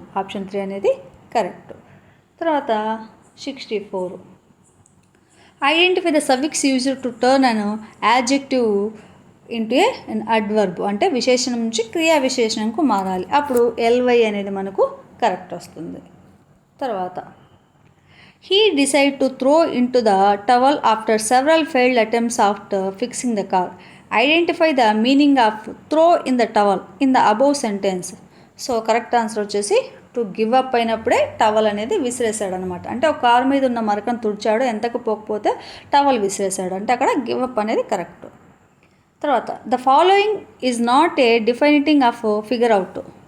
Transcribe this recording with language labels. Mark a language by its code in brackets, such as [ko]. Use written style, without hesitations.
[te] Option 3 అనేది correct. తర్వాత [en] 64 identify the suffix used to turn an adjective into an adverb. [te] అంటే విశేషణం నుంచి క్రియా విశేషణంకు మారాలి, అప్పుడు ఎల్వై అనేది మనకు కరెక్ట్ వస్తుంది. [en] తర్వాత he decided to throw into the towel after several failed attempts after fixing the car. Identify the meaning of throw in the towel in the above sentence. [te] So correct answer వచ్చేసి to give up అయినప్పుడే towel అనేది విసిరేసాడు అనమాట. అంటే ఒక car మీద ఉన్న మరకను తుడిచాడు, ఎంతకు పోకపోతే టవల్ విసిరేసాడు, అంటే అక్కడ గివ్ అప్ అనేది కరెక్ట్. [en] తర్వాత the following is not a definition of figure out.